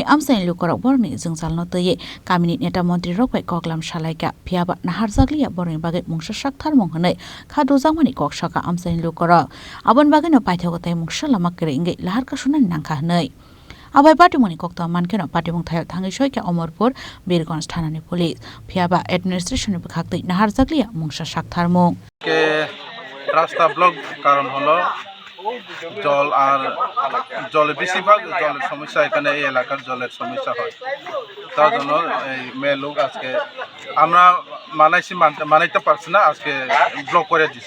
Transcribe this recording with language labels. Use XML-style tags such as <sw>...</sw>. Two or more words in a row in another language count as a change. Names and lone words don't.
<trp>amsani lukorok borni jingjan no tei kamini neta mantri rokbai koklam shalaika phiaba nahar jaglia borni bagai mungsa sakthar mung hanai khadu jangmani koksaka amsani lukorok abon bagai no paithago tei mungsa lama kere ingai lahar kasunan nangkha hanai Abai patimuni kokta mankheno patimung thayo thangai soika Omorpur Birgonj thanani police phiaba administration ni bkhaktai nahar jaglia mungsa sakthar mung</trp> <bn>के রাস্তা ব্লক কারণ হলো জল আর জলের বেশিরভাগ জলের সমস্যা এখানে এই এলাকার জলের সমস্যা হয় তার জন্য এই মেয়ে লোক আজকে আমরা মানাইতে পারছি না আজকে ব্লক করে দিছি</bn>